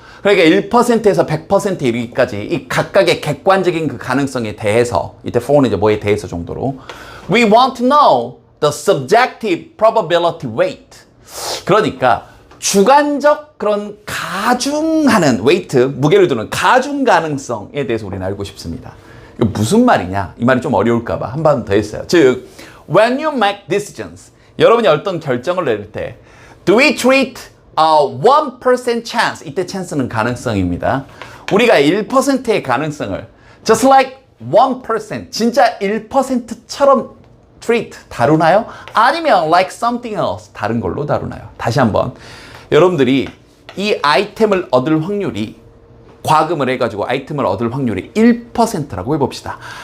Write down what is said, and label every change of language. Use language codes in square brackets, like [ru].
[ko] 그러니까 1%에서 100%에 이르기까지 이 각각의 객관적인 그 가능성에 대해서, 이때 for는 이제 뭐에 대해서 정도로 [en] we want to know the subjective probability weight. [ko] 그러니까 주관적 그런 가중하는 weight, 무게를 두는 가중 가능성에 대해서 우리는 알고 싶습니다. 이거 무슨 말이냐? 이 말이 좀 어려울까 봐 한 번 더 했어요. [en] 즉, when you make decisions, [ko] 여러분이 어떤 결정을 내릴 때 [en] do we treat a 1% chance, [ko] 이때 chance는 가능성입니다. 우리가 1%의 가능성을 [en] just like 1%, [ko] 진짜 1%처럼 treat, 다루나요? 아니면 [en] like something else, [ko] 다른 걸로 다루나요? 다시 한번. 여러분들이 이 아이템을 얻을 확률이, 과금을 해가지고 아이템을 얻을 확률이 1%라고 해봅시다.